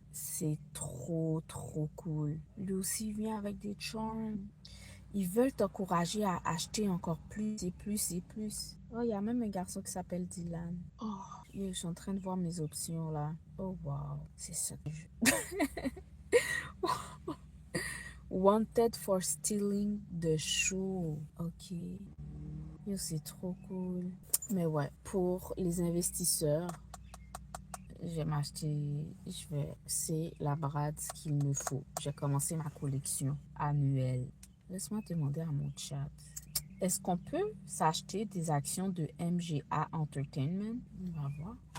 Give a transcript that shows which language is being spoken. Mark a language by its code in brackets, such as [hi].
[fr] C'est trop, trop cool. Lui aussi vient avec des charms. Ils veulent t'encourager à acheter encore plus et plus et plus. Oh, il y a même un garçon qui s'appelle Dylan. Oh, je suis en train de voir mes options là. Oh, wow. C'est ça que je... [en] Wanted for stealing the shoe. [fr] Ok. Yo, c'est trop cool. Mais ouais, pour les investisseurs, je vais m'acheter, c'est la Brads qu'il me faut. J'ai commencé ma collection annuelle. Laisse-moi demander à mon chat. Est-ce qu'on peut s'acheter des actions de MGA Entertainment? On va voir.